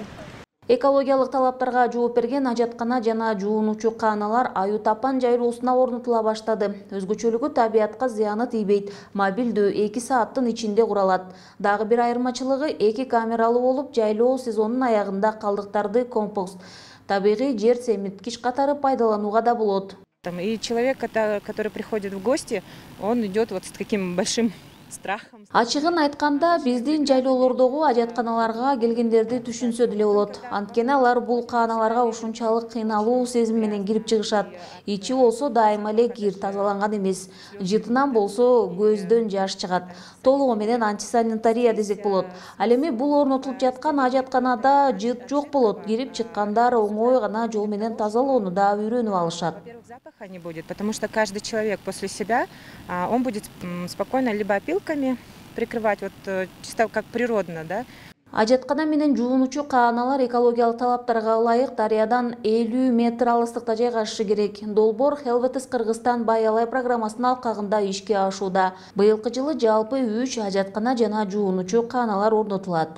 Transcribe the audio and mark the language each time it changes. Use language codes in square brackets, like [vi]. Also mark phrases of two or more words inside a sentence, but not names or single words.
[ky] Экологиялык талаптарга жооп берген ажаткана жана жуунуучу кааналар Аю Тапан жайлоосуна орнотула баштады. Өзгөчөлүгү табиятка зыяны тийбейт. Мобилдүү 2 сааттын ичинде куралат. Дагы бир айырмачылыгы 2 камералуу болуп, жайлоо сезонунун аягында калдыктарды компост, табигый жер семирткич катары пайдаланууга да болот. [ru] И человек, который приходит в гости, он идет вот с таким большим страхом. [ky] Ачыгын айтканда, биздин жайлоолордогу ажатканаларга келгендерди түшүнсө деле болот. Анткени алар бул кааналарга ушунчалык кыйналуу сезим менен кирип чыгышат. Ичи болсо дайыма эле кир тазаланган эмес. Жытынан болсо көздөн жаш чыгат. Толугу менен антисанитария десек болот. Ал эми бул орнотулуп жаткан ажатканада жыт жок болот. Кирип чыккандар оңой гана жол менен тазалоону да үйрөнүп алышат. [ru] Запаха не будет, потому что каждый человек после себя, он будет спокойно либо опилками прикрывать, вот чисто как природно, да. [ky] Ажаткана менен жуунуучу кааналар экологиялык талаптарга ылайык дарыядан 50 метр алыстыкта жайгашышы керек. Долбоор Helvetis Кыргызстан Бай-Алай программасынын алкагында ишке ашууда. Быйылкы жылы жалпы 3 ажаткана жана жуунуучу кааналар орнотулат.